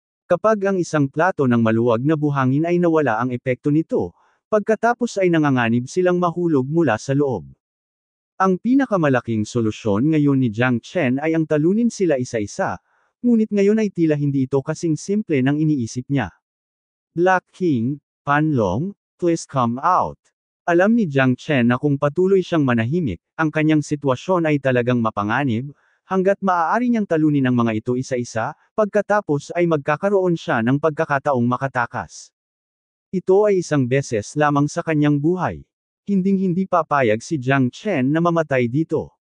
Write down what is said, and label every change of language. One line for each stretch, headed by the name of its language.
Filipino: Kapag ang isang plato ng maluwag na buhangin ay nawala ang epekto nito, pagkatapos ay nanganganib silang mahulog mula sa loob. Ang pinakamalaking solusyon ngayon ni Jiang Chen ay ang talunin sila isa-isa, ngunit ngayon ay tila hindi ito kasing simple ng iniisip niya.
English: Black King, Panlong, please come out.
Filipino: Alam ni Jiang Chen na kung patuloy siyang manahimik, ang kanyang sitwasyon ay talagang mapanganib, hanggat maaari niyang talunin ang mga ito isa-isa, pagkatapos ay magkakaroon siya ng pagkakataong makatakas. Ito ay isang beses lamang sa kanyang buhay. Hinding-hindi papayag si Jiang Chen na mamatay dito.